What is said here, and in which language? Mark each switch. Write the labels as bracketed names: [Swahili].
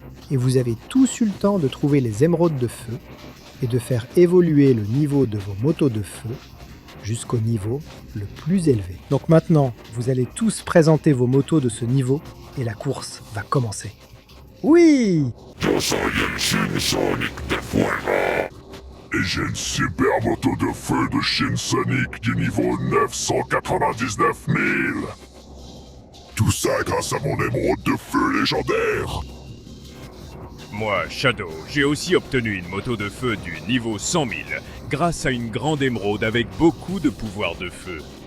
[French] Et vous avez tous eu le temps de trouver les émeraudes de feu et de faire évoluer le niveau de vos motos de feu jusqu'au niveau le plus élevé. Donc maintenant, vous allez tous présenter vos motos de ce niveau et la course va commencer. Oui! [Spanish] Yo soy el Shin Sonic de Fuego. [French] Et j'ai une super moto de feu de Shin Sonic du niveau 999 000. Tout ça grâce à mon émeraude de feu légendaire. Moi, Shadow, j'ai aussi obtenu une moto de feu du niveau 100 000 grâce à une grande émeraude avec beaucoup de pouvoir de feu.